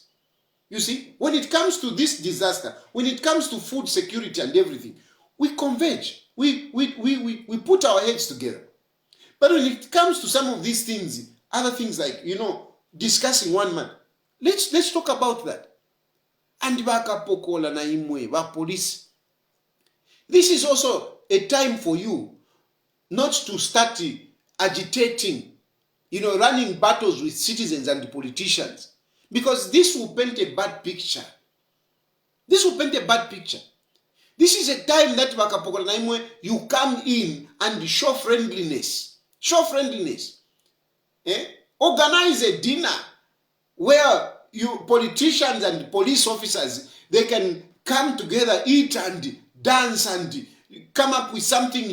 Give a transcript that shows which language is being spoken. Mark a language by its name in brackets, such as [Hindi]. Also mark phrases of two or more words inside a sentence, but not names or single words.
[English] You see, when it comes to this disaster, when it comes to food security and everything, we converge. We put our heads together. But when it comes to some of these things, other things like, discussing one man, let's talk about that. [Bemba] And bakapokola na imwe, ba police. [English] This is also a time for you not to start agitating, running battles with citizens and politicians, because this will paint a bad picture. This is a time that [Bemba] bakapokola na imwe, [English] you come in and show friendliness. Organize a dinner where you politicians and police officers, they can come together, eat and dance and come up with something.